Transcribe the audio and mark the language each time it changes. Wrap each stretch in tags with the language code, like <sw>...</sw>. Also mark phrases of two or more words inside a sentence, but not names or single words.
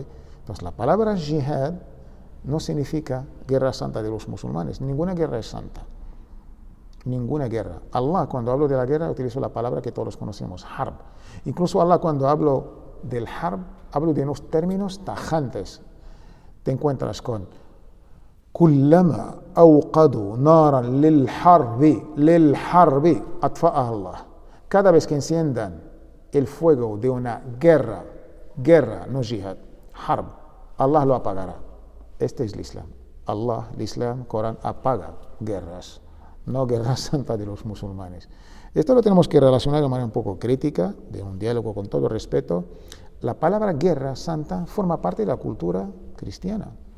<es>Entonces, la palabra jihad no significa guerra santa de los musulmanes. Ninguna guerra es santa. Ninguna guerra. Allah, cuando hablo de la guerra, utilizo la palabra que todos conocemos, harb. Incluso Allah, cuando hablo del harb, hablo de unos términos tajantes. Te encuentras con</es> <ar>كلما أوقدوا نارا للحرب أطفأها الله.</ar> <es>Cada vez que enciendan el fuego de una guerra, no jihad, harb, Allah lo apagará. Este es el Islam. Allah, el Islam, Corán, apaga guerras, no guerra santa de los musulmanes. Esto lo tenemos que relacionar de manera un poco crítica, de un diálogo con todo respeto. La palabra guerra santa forma parte de la cultura cristiana.</es>